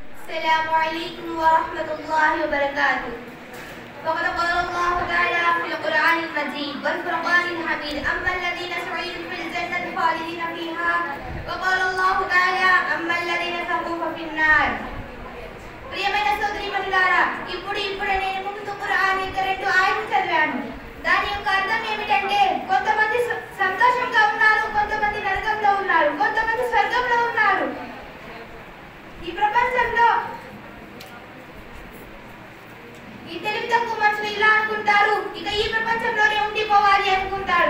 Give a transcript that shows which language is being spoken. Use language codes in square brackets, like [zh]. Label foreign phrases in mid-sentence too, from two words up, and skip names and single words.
[ar] السلام عليكم ورحمة الله وبركاته. وقد قال الله تعالى في القرآن المجيد والفرقان الحميد أما الذين سعيدوا في الجنة خالدين فيها وقال الله تعالى أما الذين سقوا في النار. [te] ప్రియమైన సోదరీమణులారా, ఇప్పుడే నేను ముందు ఖురాన్ యొక్క 2 ఆయలు చదివాను. దాని యొక్క అర్థం ఏమిటంటే, కొంతమంది సంతోషంగా ఉన్నారు, కొంతమంది నరకంలో ఉన్నారు, కొంతమంది స్వర్గంలో ఉన్నారు. ఈ ప్రపంచంలో ఈ తెలివి తక్కువ మనుషులు ఇలా అనుకుంటారు, ఇక ఈ ప్రపంచంలోనే ఉండిపోవాలి అనుకుంటారు.